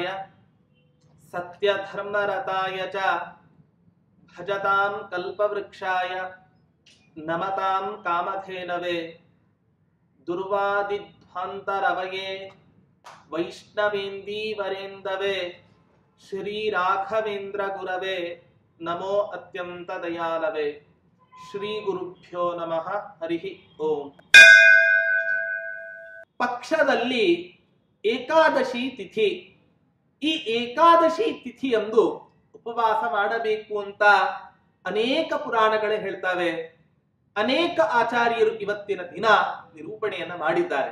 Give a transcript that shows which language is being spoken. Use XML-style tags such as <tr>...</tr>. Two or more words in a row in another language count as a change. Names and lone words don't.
<sa>सत्यधर्मरताय च भजतां कल्पवृक्षाय नमतां कामधेनवे दुर्वादिध्वान्तरवये वैष्णवेन्दीवरेन्दवे श्रीराघवेन्द्र गुरवे नमो अत्यन्तदयालवे. श्रीगुरुभ्यो नमः. हरिः ओಂ.</sa> <kn>ಪಕ್ಷದಲ್ಲಿ ಏಕಾದಶಿ ತಿಥಿ, ಈ ಏಕಾದಶಿ ತಿಥಿಯಂದು ಉಪವಾಸ ಮಾಡಬೇಕು ಅಂತ ಅನೇಕ ಪುರಾಣಗಳೇ ಹೇಳ್ತವೆ. ಅನೇಕ ಆಚಾರ್ಯರು ಇವತ್ತಿನ ದಿನ ನಿರೂಪಣೆಯನ್ನ ಮಾಡಿದ್ದಾರೆ.</kn>